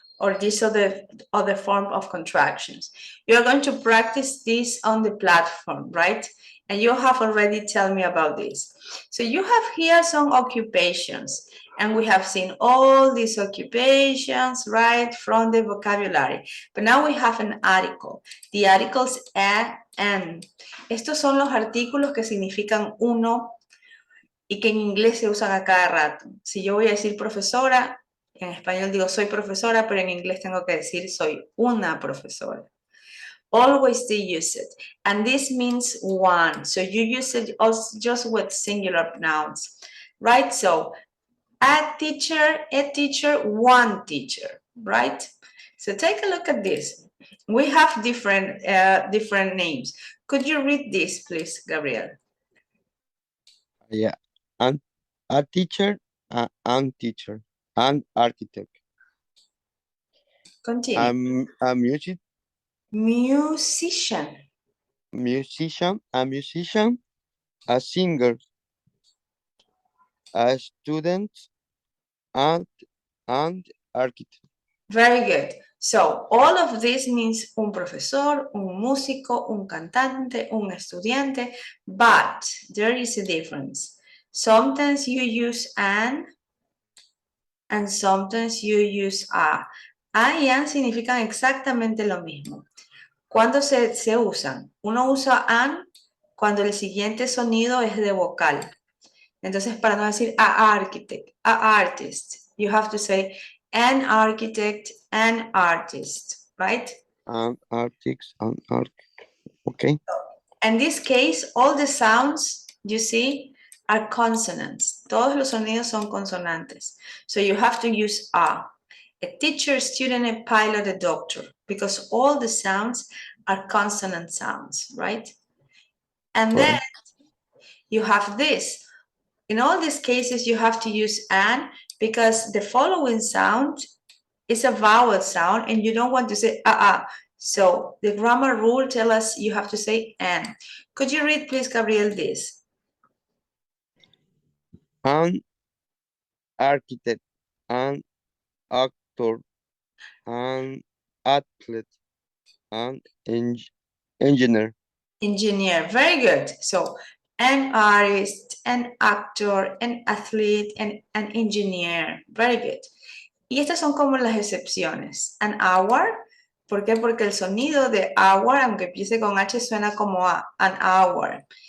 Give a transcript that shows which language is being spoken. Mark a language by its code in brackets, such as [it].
[en] Or this other form of contractions. You're going to practice this on the platform, right? And you have already told me about this. So you have here some occupations, and we have seen all these occupations, right, from the vocabulary. But now we have an article. The articles a, and. [es] Estos son los artículos que significan uno y que en inglés se usan a cada rato. Si yo voy a decir profesora, en español digo soy profesora, pero en inglés tengo que decir soy una profesora. [en] Always they use it. And this means one. So you use it also just with singular nouns, right? So a teacher, one teacher, right? So take a look at this. We have different names. Could you read this, please, Gabriel? Yeah. And a teacher, an teacher, an architect, Continue. a music Musician. musician, a singer, a student, and and architect. Very good. So all of this means [es] un profesor, un músico, un cantante, un estudiante, [en] but there is a difference. Sometimes you use an and sometimes you use a. [es] A y an significan exactamente lo mismo. ¿Cuándo se usan? Uno usa an cuando el siguiente sonido es de vocal. Entonces, para no decir [en] a architect, a artist, you have to say an architect, an artist, right? An architect, an architect. Okay. In this case, all the sounds you see are consonants. [es] Todos los sonidos son consonantes. [en] So you have to use a teacher, a student, a pilot, a doctor, because all the sounds are consonant sounds, right? And then you have this. In all these cases, you have to use an because the following sound is a vowel sound and you don't want to say So the grammar rule tells us you have to say an. Could you read, please, Gabriel, this? An architect, an actor, an athlete, an engineer. Engineer. Very good. So an artist, an actor, an athlete, and an engineer. Very good. [es] Y estas son como las excepciones. An hour. ¿Por qué? Porque el sonido de hour, aunque empiece con H, suena como a, an hour.